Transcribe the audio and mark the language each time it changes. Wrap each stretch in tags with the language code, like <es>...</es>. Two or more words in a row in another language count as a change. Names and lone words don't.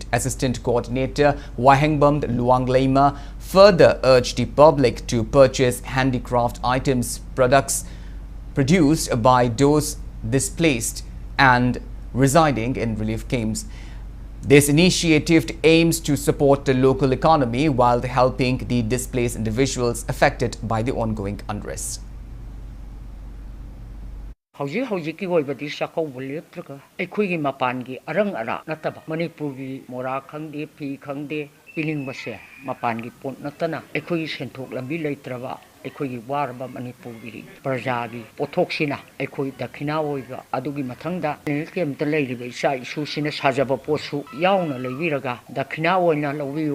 <en>Assistant Coordinator Wahengbam Luang Lema further urged the public to purchase handicraft items, products produced by those displaced and residing in relief camps. This initiative aims to support the local economy while helping the displaced individuals affected by the ongoing unrest.</en> <mni>Hauji oibadi sakauba leptraga aikhoigi mapangi arang ara nataba Manipurgi mora khangde phi khangde piling base mapangi pon natana aikhoigi senthok lambi leitraba aikhoigi warba Manipurgi prajagi pothoksina aikhoi dakhina oiba adugi mathangda kemta leiriba isa isu sina sajaba posu yauna leibiraga dakhina oina lobiu</mni>